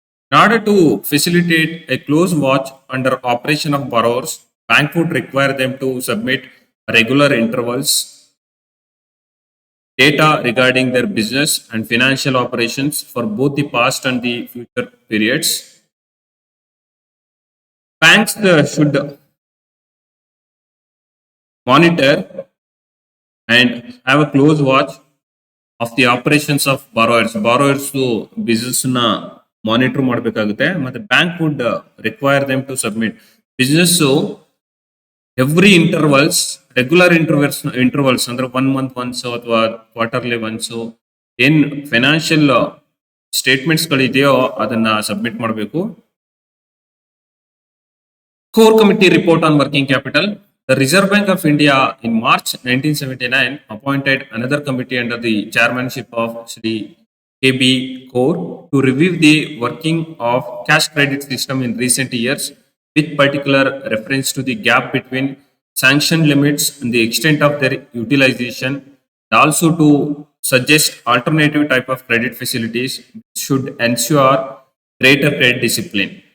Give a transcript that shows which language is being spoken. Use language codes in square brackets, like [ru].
[en] In order to facilitate a close watch under operation of borrowers, bank would require them to submit regular intervals data regarding their business and financial operations for both the past and the future periods. Banks should monitor and have a close watch of the operations of borrowers. [kn] Borrowers business na monitor ಮಾಡಬೇಕಾಗುತ್ತೆ. ಮತ್ತೆ bank [en] would require them to submit business [kn] every intervals, regular intervals ಅಂದ್ರೆ 1 month once ಅಥವಾ quarterly once ಏನ್ financial statements ಗಳಿದೆಯೋ ಅದನ್ನ submit ಮಾಡಬೇಕು. [en] Core committee report on working capital. The reserve bank of India in March 1979 appointed another committee under the chairmanship of Shri KB Kaur to review the working of cash credit system in recent years, with particular reference to the gap between sanction limits and the extent of their utilization, and also to suggest alternative type of credit facilities which should ensure greater credit discipline.